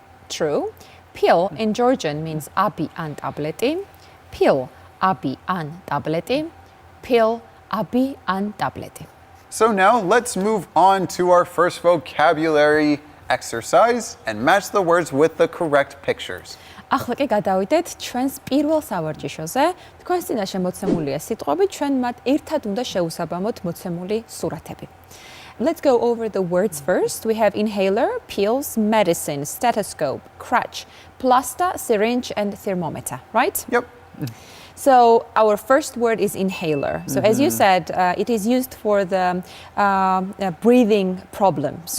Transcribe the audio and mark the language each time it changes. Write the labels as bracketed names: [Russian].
[English] True. Pill in Georgian means [Georgian] abi an tableti. Pill, abi an tableti. Pill, abi an tableti. [English] So now let's move on to our first vocabulary exercise and match the words with the correct pictures. [Georgian] ახლა კი გადავიდეთ ჩვენს პირველ სავარჯიშოზე. თქვენს წინაშე მოცემულია სიტყვები, ჩვენ მათ ერთად უნდა შევუსაბამოთ მოცემული სურათები. [English] Let's go over the words first. We have inhaler, pills, medicine, stethoscope, crutch, plaster, syringe, and thermometer, right? Yep. So our first word is inhaler. So as you said, it is used for the breathing problems,